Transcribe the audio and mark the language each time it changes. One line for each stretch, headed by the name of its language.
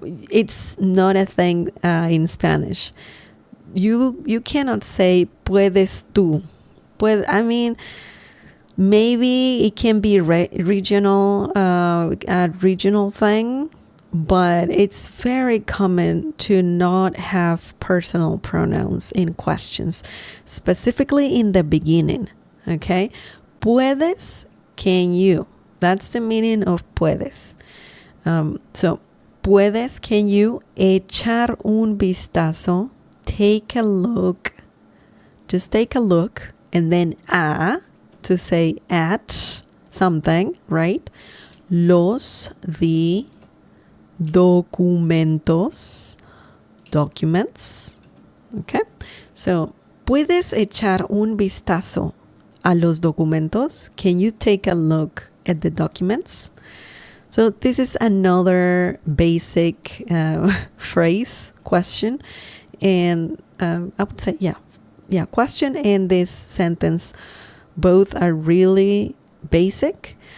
English: It's not a thing in Spanish. You cannot say
Spanish: puedes tú.
English: Maybe it can be regional, a regional thing, but it's very common to not have personal pronouns in questions, specifically in the beginning. Okay,
Spanish: puedes,
English: can you? That's the meaning of puedes. So
Spanish: puedes,
English: can you
Spanish: echar un vistazo?
English: Take a look, just take a look, and then to say at something, right? The
Spanish: documentos,
English: documents. Okay, so
Spanish: puedes echar un vistazo a los documentos?
English: Can you take a look at the documents? So this is another basic phrase, question. And I would say, question and this sentence, both are really basic.